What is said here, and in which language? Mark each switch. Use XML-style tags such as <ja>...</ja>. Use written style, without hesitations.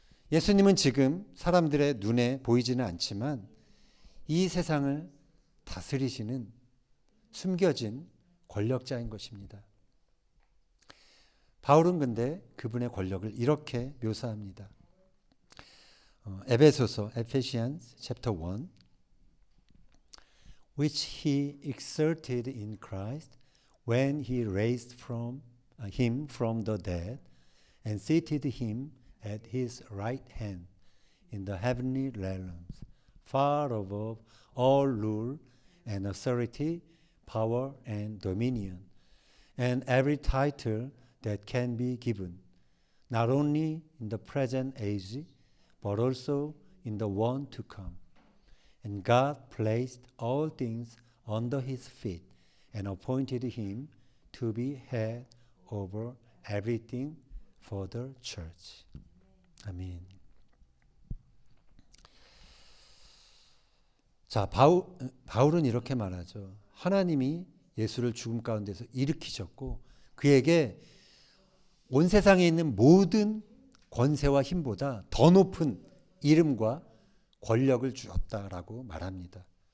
<ko>예수님은 지금 사람들의 눈에 보이지는 않지만 이 세상을 다스리시는 숨겨진 권력자인 것입니다. 바울은 근데 그분의 권력을 이렇게 묘사합니다.</ko> <en>에베소서 Ephesians chapter 1 which he exerted in Christ when he raised him from the dead and seated him at his right hand in the heavenly realms, far above all rule and authority, power and dominion, and every title that can be given, not only in the present age, but also in the one to come. And God placed all things under his feet and appointed him to be head over everything for the church.</en> <ko>아멘. 자, 바울은 이렇게 말하죠. 하나님이 예수를 죽음 가운데서 일으키셨고 그에게 온 세상에 있는 모든 권세와 힘보다 더 높은 이름과 권력을 주었다라고 말합니다.</ko>